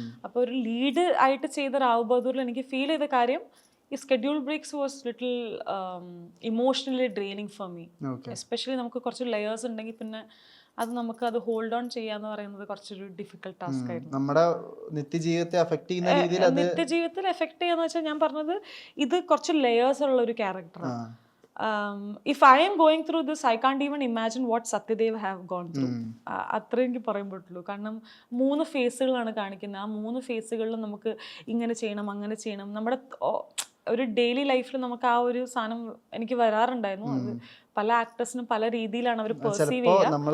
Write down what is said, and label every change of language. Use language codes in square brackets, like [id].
[ml] അപ്പോൾ ഒരു ലീഡ് ആയിട്ട് ചെയ്ത റാവ് ബഹദൂറിൽ എനിക്ക് ഫീൽ ചെയ്ത കാര്യം ഈ [en] Schedule breaks was little emotionally draining for me. [ml] Especially നമുക്ക് കുറച്ച് ലെയേഴ്സ് ഉണ്ടെങ്കിൽ പിന്നെ അത് നമുക്ക് അത് ഹോൾഡ് ഓൺ ചെയ്യാന്ന് പറയുന്നത് കുറച്ചൊരു ഡിഫിക്കൽട്ട് ടാസ്ക് ആയിരുന്നു. നമ്മുടെ നിത്യജീവിതത്തെ എഫക്ട് ചെയ്യുന്ന രീതിയിൽ നിത്യജീവിതത്തിൽ എഫക്ട് ചെയ്യാന്ന് വെച്ചാൽ ഞാൻ പറഞ്ഞത് ഇത് കുറച്ച് ലെയേഴ്സ് ഉള്ള ഒരു ക്യാരക്ടറാണ്. [en] If I am going through this, I can't even imagine what Satyadev have gone through. [ml] അത്ര എനിക്ക് പറയാൻ പറ്റുള്ളൂ. കാരണം 3 ഫേസുകളാണ് കാണിക്കുന്നത്. ആ 3 ഫേസുകളിലും നമുക്ക് ഇങ്ങനെ ചെയ്യണം അങ്ങനെ ചെയ്യണം. നമ്മുടെ ഒരു ഡെയിലി ലൈഫിൽ നമുക്ക് ആ ഒരു സാധനം എനിക്ക് വരാറുണ്ടായിരുന്നു. അത് പല ആക്ടേഴ്സിനും പല രീതിയിലാണ് അവർ പെർസീവ് ചെയ്യുക.